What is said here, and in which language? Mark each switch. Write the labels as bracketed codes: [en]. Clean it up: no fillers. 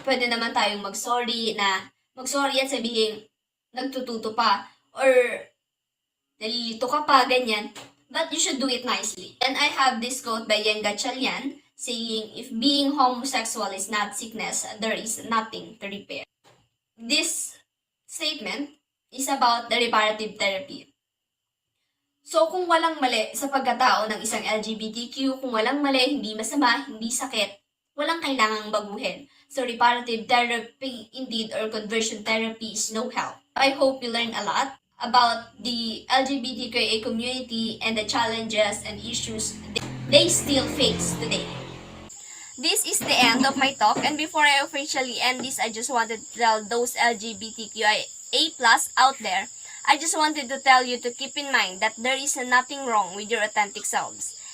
[tl] Pwede naman tayong mag-sorry at sabihin, nagtututo pa, or nalilito ka pa, ganyan. [en] But you should do it nicely. And I have this quote by Yang Gatchalian saying, if being homosexual is not sickness, there is nothing to repair. This statement is about the reparative therapy. [tl] So kung walang mali sa pagkatao ng isang LGBTQ, kung walang mali, hindi masama, hindi sakit, walang kailangang baguhin. [en] So reparative therapy indeed, or conversion therapy, is no help. I hope you learn a lot about the LGBTQIA community and the challenges and issues they still face today. This is the end of my talk, and before I officially end this, I just wanted to tell those LGBTQIA+ out there, I just wanted to tell you to keep in mind that there is nothing wrong with your authentic selves.